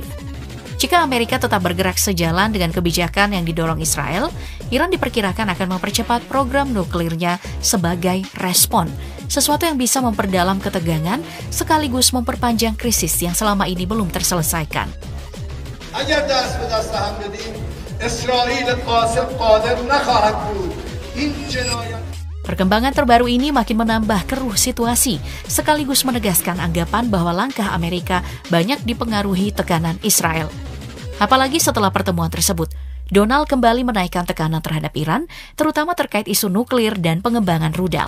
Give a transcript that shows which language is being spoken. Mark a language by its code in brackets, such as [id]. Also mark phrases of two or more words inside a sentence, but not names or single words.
[id] Jika Amerika tetap bergerak sejalan dengan kebijakan yang didorong Israel, Iran diperkirakan akan mempercepat program nuklirnya sebagai respon, sesuatu yang bisa memperdalam ketegangan sekaligus memperpanjang krisis yang selama ini belum terselesaikan. [fa] اگر دست به دست هم بدیم اسرائیل قاسم قادر نخواهد بود این جنایت. [id] Perkembangan terbaru ini makin menambah keruh situasi, sekaligus menegaskan anggapan bahwa langkah Amerika banyak dipengaruhi tekanan Israel. Apalagi setelah pertemuan tersebut, Donald kembali menaikkan tekanan terhadap Iran, terutama terkait isu nuklir dan pengembangan rudal.